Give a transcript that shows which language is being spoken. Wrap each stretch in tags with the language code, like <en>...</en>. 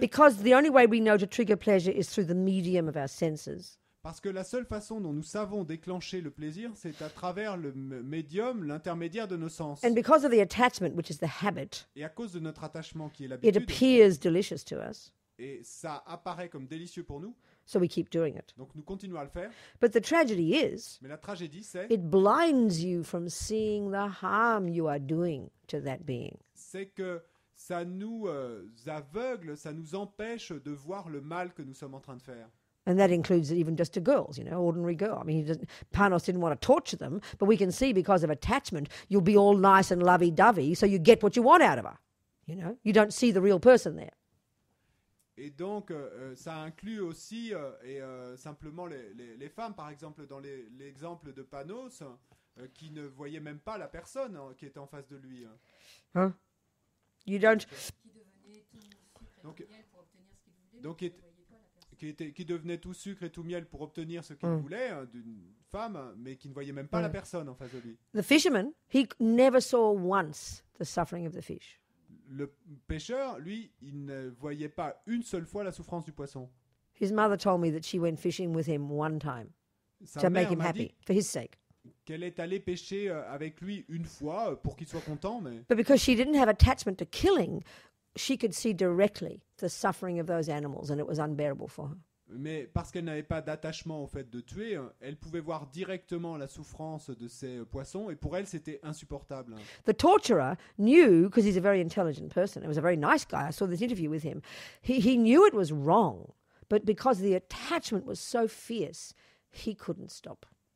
<en>Because the only way we know to trigger pleasure is through the medium of our senses.</en> <fr>Parce que la seule façon dont nous savons déclencher le plaisir, c'est à travers le médium, l'intermédiaire de nos sens.</fr> <en>And because of the attachment, which is the habit,</en> <fr>Et à cause de notre attachement qui est</fr> <en>it</en> <fr>l'habitude,</fr> <en>appears delicious to us.</en> <fr>et ça apparaît comme délicieux pour nous,</fr> <en>So we keep doing it.</en> <fr>donc nous continuons à le faire.</fr> <en>But the tragedy is,</en> <fr>Mais la tragédie, c'est</fr> <en>it blinds you from seeing the harm you are doing to that being.</en> <fr>que ça nous aveugle, ça nous empêche de voir le mal que nous sommes en train de faire.</fr> <en>And that includes even just to girls, you know, ordinary girl. I mean, Panos didn't want to torture them, but we can see because of attachment, you'll be all nice and lovey-dovey, so you get what you want out of her. You know, you don't see the real person there.</en> <fr>Et donc, ça inclut aussi simplement les femmes, par exemple, dans l'exemple de Panos, qui ne voyait même pas la personne qui était en face de lui.</fr> <en>Huh? You don't...</en> <fr>Donc, qui devenait tout sucre et tout miel pour obtenir ce qu'il voulait d'une femme, mais qui ne voyait même pas la personne en face de lui.</fr> <en>The fisherman, he never saw once the suffering of the fish.</en> <fr>Le pêcheur, lui, il ne voyait pas une seule fois la souffrance du poisson.</fr> <en>His mother told me that she went fishing with him one time</en> <fr>Sa</fr> <en>to make</en> <fr>mère</fr> <en>him</en> <fr>m'a dit</fr> <en>happy, for his sake.</en> <fr>qu'elle est allée pêcher avec lui une fois pour qu'il soit content, mais</fr> <en>But because she didn't have attachment to killing, she could see directly the suffering of those animals, and it was unbearable for her.</en> <fr>Mais parce qu'elle n'avait pas d'attachement au fait de tuer, elle pouvait voir directement la souffrance de ces poissons, et pour elle, c'était insupportable.</fr> <en>The torturer knew, because he's a very intelligent person, it was a very nice guy, I saw this interview with him, he knew it was wrong, but because the attachment was so fierce, he couldn't stop.</en>